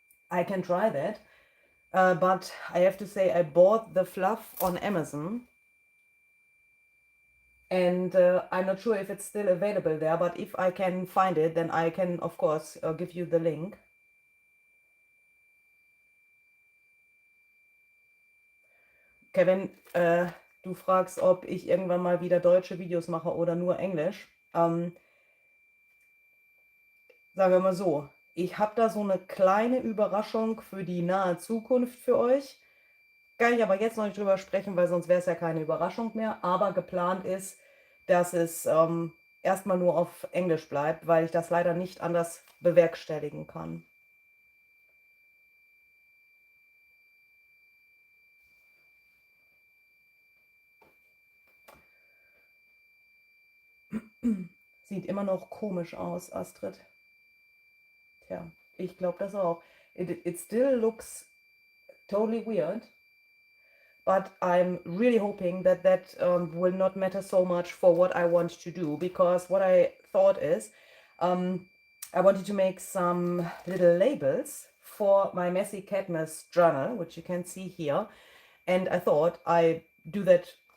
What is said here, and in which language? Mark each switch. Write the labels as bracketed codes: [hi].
[en] I can try that, but I have to say I bought the fluff on Amazon, and I'm not sure if it's still available there, but if I can find it, then I can, of course, give you the link. [de] Kevin, du fragst, ob ich irgendwann mal wieder deutsche Videos mache oder nur Englisch. Sagen wir mal so, ich habe da so eine kleine Überraschung für die nahe Zukunft für euch. Kann ich aber jetzt noch nicht drüber sprechen, weil sonst wäre es ja keine Überraschung mehr. Aber geplant ist, dass es erstmal nur auf Englisch bleibt, weil ich das leider nicht anders bewerkstelligen kann. Sieht immer noch komisch aus, Astrid. Tja, ich glaube das auch. [en] It still looks totally weird, but I'm really hoping that that will not matter so much for what I want to do, because what I thought is I wanted to make some little labels for my MESSY CATMAS journal, which you can see here, and I thought I do that